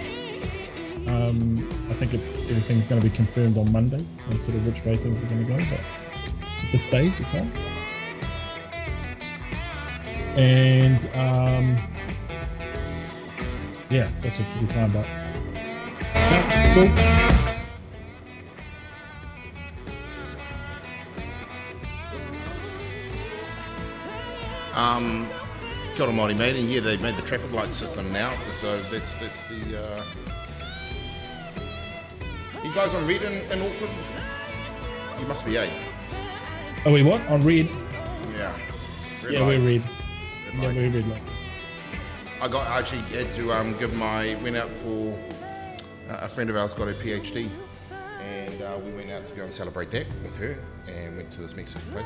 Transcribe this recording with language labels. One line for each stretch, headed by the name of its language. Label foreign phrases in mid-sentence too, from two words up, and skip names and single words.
English: I think everything's going to be confirmed on Monday and sort of which way things are going to go. But at this stage, you can't. And yeah, such a tricky time, but. It's cool.
Māori: Kia ora Māori mate,
English: and yeah, they've made the traffic light system now, so that's the. You guys on red in Auckland? You must be, eh? Are we what? On red? Yeah. Red Yeah, light. we're red. Red Yeah, light. we're red light. I actually had to went out for a friend of ours got a PhD, and we went out to go and celebrate that with her, and went to this Mexican place.